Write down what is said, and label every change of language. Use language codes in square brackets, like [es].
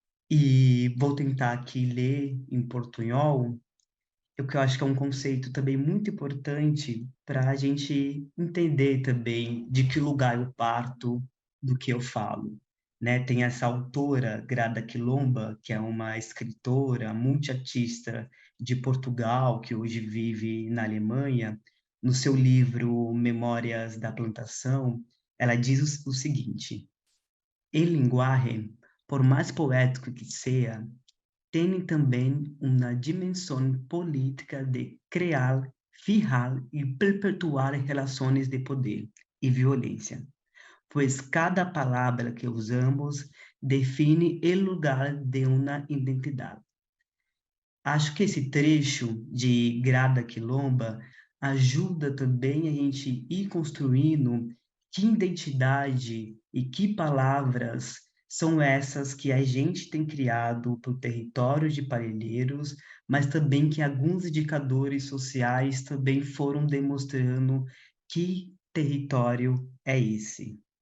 [pt] E vou tentar aqui ler em portunhol, o que eu acho que é um conceito também muito importante para a gente entender também de que lugar eu parto, do que eu falo. Né? Tem essa autora, Grada Quilomba, que é uma escritora, multiartista de Portugal, que hoje vive na Alemanha. No seu livro Memórias da Plantação, ela diz o seguinte: [es] el lenguaje, por más poético que sea, tiene también una dimensión política de crear, fijar y perpetuar relaciones de poder y violencia, pues cada palabra que usamos define el lugar de una identidad. [pt] Acho que esse trecho de Grada Quilomba ajuda também a gente ir construindo que identidade e que palavras são essas que a gente tem criado para o território de Parelheiros, mas também que alguns indicadores sociais também foram demonstrando que território é esse.